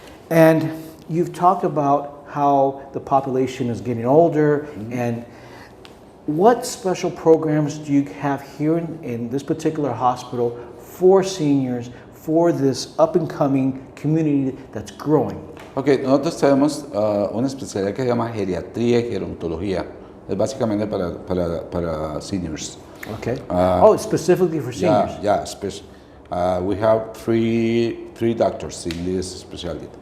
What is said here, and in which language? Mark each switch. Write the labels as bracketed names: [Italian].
[English] And you've talked about how the population is getting older, and what special programs do you have here in this particular hospital for seniors, for this up-and-coming community that's growing? [Spanish] Ok, nosotros tenemos una especialidad que se llama geriatría y gerontología. Es básicamente para seniors. [English] Okay. Specifically for seniors. We have three doctors in this specialty.